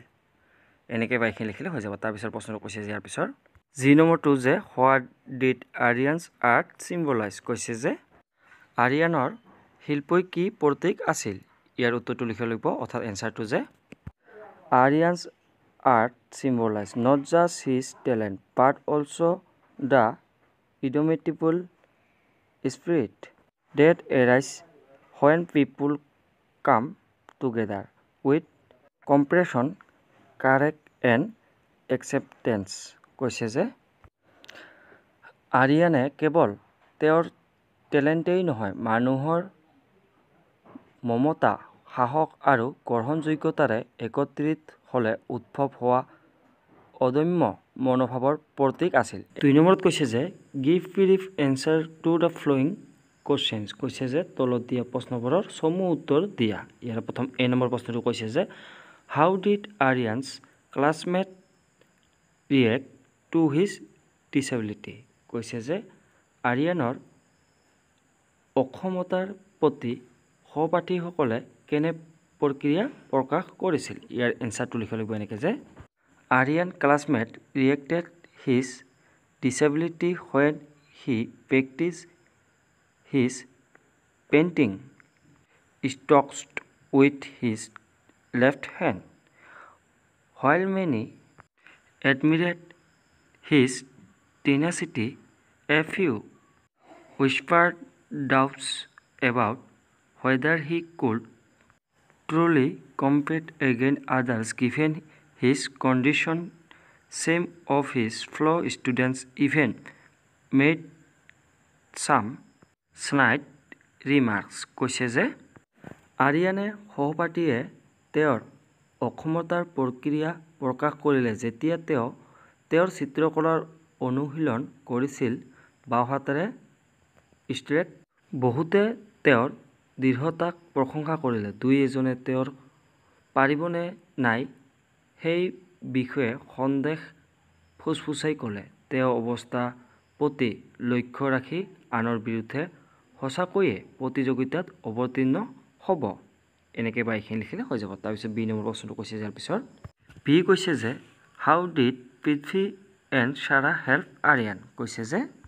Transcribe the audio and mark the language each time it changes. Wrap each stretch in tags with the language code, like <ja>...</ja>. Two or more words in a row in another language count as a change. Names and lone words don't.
<as>এনেকৈ বাইখিনি লিখিলে হৈ যাব। তাৰপিছত প্ৰশ্নটো কৈছে যে ইয়াৰ পিছত জি নম্বৰটো যে</as> <en>what did Aryan's art symbolise.</en> <as>কৈছে যে আৰিয়ানৰ শিল্পই কি প্ৰতীক আছিল। ইয়াৰ উত্তৰটো লিখিব লাগিব অৰ্থাৎ এনসাৰটো যে</as> <en>Aryan's art symbolize not just his talent but also the indomitable spirit that arises when people come together with compassion, courage and acceptance</en> <as>কৈছে যে আৰিয়ানে কেৱল তেওঁৰ টেলেণ্টেই নহয় মানুহৰ মমতা সাহস আৰু গ্ৰহণযোগ্যতাৰে একত্ৰিত হলে উদ্ভৱ হোৱা অদম্য মনোভাৱৰ প্ৰতীক আছিল 2 নম্বৰত কৈছে যে</as> <en>give brief answer to the following questions</en> <as>কৈছে যে তলত দিয়া প্ৰশ্নবোৰৰ সমূহ উত্তৰ দিয়া ইয়াৰ প্ৰথম এ নম্বৰ প্ৰশ্নটো কৈছে যে</as> <en>how did Aryan's classmate react to his disability</en> <as>কৈছে যে আৰিয়ানৰ অক্ষমতাৰ প্ৰতি সহপাঠীসকলে কেনে প্ৰক্ৰিয়া প্ৰকাশ কৰিছিল ইয়াৰ এনসাৰটো লিখিব লাগিব এনেকে যে</as> <en>Aryan classmate reacted his disability when he practiced his painting strokes with his left hand. While many admired his tenacity, a few whispered doubts about whether he could truly compete against others given his condition. Some of his fellow students even made some snide remarks.</en> <as>কৈছে যে আৰিয়ানে সহপাঠীয়ে তেওঁৰ অক্ষমতাৰ প্ৰক্ৰিয়া প্ৰকাশ কৰিলে যেতিয়া তেওঁ তেওঁৰ চিত্ৰকলাৰ অনুশীলন কৰিছিল বাওহাতেৰে ষ্ট্ৰেক বহুতে তেওঁৰ দৃঢ়তাক প্ৰশংসা কৰিলে দুই এজনে তেওঁৰ পাৰিবনে নাই সেই বিষয়ে সন্দেহ ফুসফুসাই ক'লে তেওঁ অৱস্থা প্ৰতি লক্ষ্য ৰাখি আনৰ বিৰুদ্ধে সঁচাকৈয়ে প্ৰতিযোগিতাত অৱতীৰ্ণ হ'ব এনেকৈ বাইখিনি লিখিলে হৈ যাব তাৰপিছত বি নম্বৰ প্ৰশ্নটো কৈছে যাৰ পিছত বি কৈছে যে</as> <en>how did Prithvi and Sara help Aryan</en> <as>কৈছে যে</as>